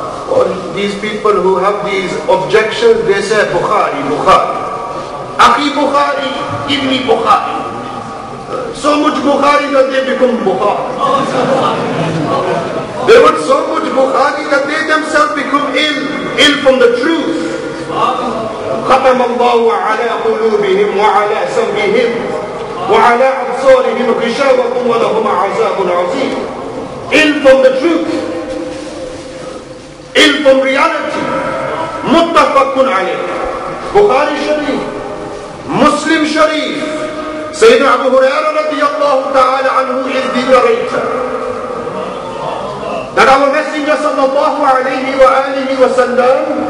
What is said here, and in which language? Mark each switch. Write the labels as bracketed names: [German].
[English] Or these people who have these objections, they say Bukhari, Bukhari. Akhi Bukhari, Ibni Bukhari. So much Bukhari that they become Bukhari. They want so much Bukhari that they themselves become ill from the truth. [Arabic] ختم الله على قلوبهم وعلى سمعهم وعلى أبصارهم غشاوة ولهم عذاب عظيم. [English] Ill from the truth, ill from reality. [Arabic] Muttafaqun alayh. [English] Bukhari Sharif, Muslim Sharif. Sayyidina Abu Hurairah [Arabic] radiyallahu ta'ala anhu [English] is the narrator that our Messenger [Arabic] sallallahu alayhi wa alihi wa sallam,